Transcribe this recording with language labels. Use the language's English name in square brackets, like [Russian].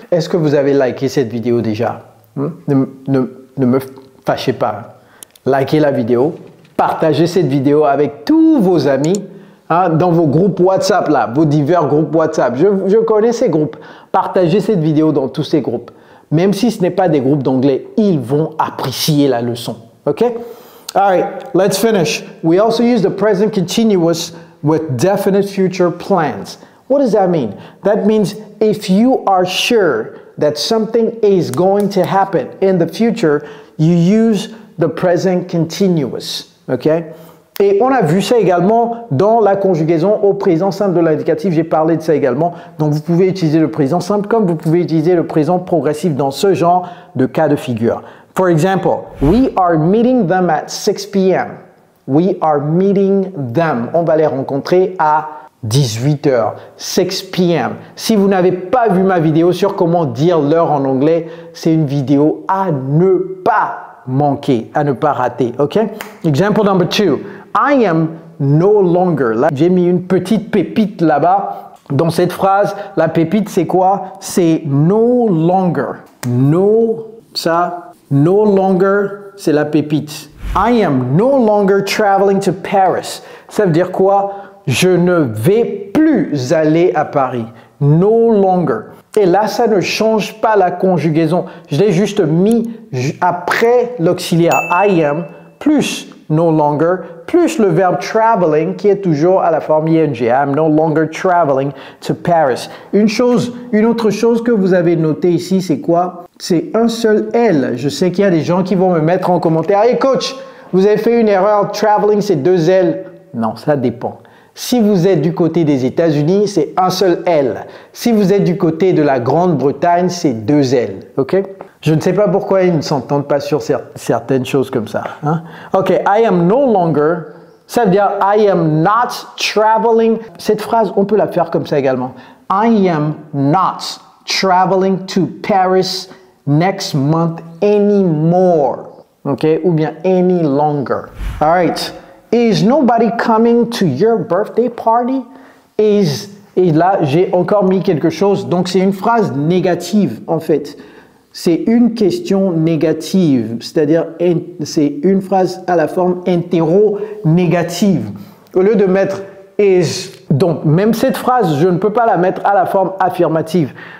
[French] Est-ce que vous avez liké cette vidéo déjà? Ne me fâchez pas. Likez la vidéo. Partagez cette vidéo avec tous vos amis. Dans vos groupes WhatsApp, là, vos divers groupes WhatsApp. Je connais ces groupes. Partagez cette vidéo dans tous ces groupes. Même si ce n'est pas des groupes d'anglais, ils vont apprécier la leçon. [English] OK? All right, let's finish. We also use the present continuous with definite future plans. What does that mean? That means if you are sure that something is going to happen in the future, you use the present continuous. OK? [French] Et on a vu ça également dans la conjugaison au présent simple de l'indicatif. J'ai parlé de ça également. Donc, vous pouvez utiliser le présent simple comme vous pouvez utiliser le présent progressif dans ce genre de cas de figure. [English] For example, we are meeting them at 6 p.m. We are meeting them. [French] On va les rencontrer à 18h, 6 p.m. Si vous n'avez pas vu ma vidéo sur comment dire l'heure en anglais, c'est une vidéo à ne pas manquer, à ne pas rater. OK? [English] Example number 2. I am no longer. [French] Là, j'ai mis une petite pépite là-bas. Dans cette phrase, la pépite, c'est quoi? C'est no longer. No longer, c'est la pépite. [English] I am no longer traveling to Paris. [French] Ça veut dire quoi? Je ne vais plus aller à Paris. No longer. Et là, ça ne change pas la conjugaison. Je l'ai juste mis après l'auxiliaire I am plus no longer plus le verbe traveling qui est toujours à la forme ing. [English] I'm no longer traveling to Paris. [French] Une autre chose que vous avez noté ici, c'est quoi? C'est un seul L. Je sais qu'il y a des gens qui vont me mettre en commentaire. Hey coach, vous avez fait une erreur. Traveling, c'est 2 L. Non, ça dépend. Si vous êtes du côté des États-Unis, c'est un seul L. Si vous êtes du côté de la Grande-Bretagne, c'est 2 L. OK? Je ne sais pas pourquoi ils ne s'entendent pas sur certaines choses comme ça. Hein? OK, [English] I am no longer, [French] ça veut dire [English] I am not traveling. [French] Cette phrase, on peut la faire comme ça également. [English] I am not traveling to Paris next month anymore. OK, [French] ou bien [English] any longer. All right. Is nobody coming to your birthday party? [French] Et là, j'ai encore mis quelque chose. Donc, c'est une phrase négative, en fait. C'est une question négative, c'est-à-dire c'est une phrase à la forme interro-négative. Au lieu de mettre is, donc même cette phrase, je ne peux pas la mettre à la forme affirmative.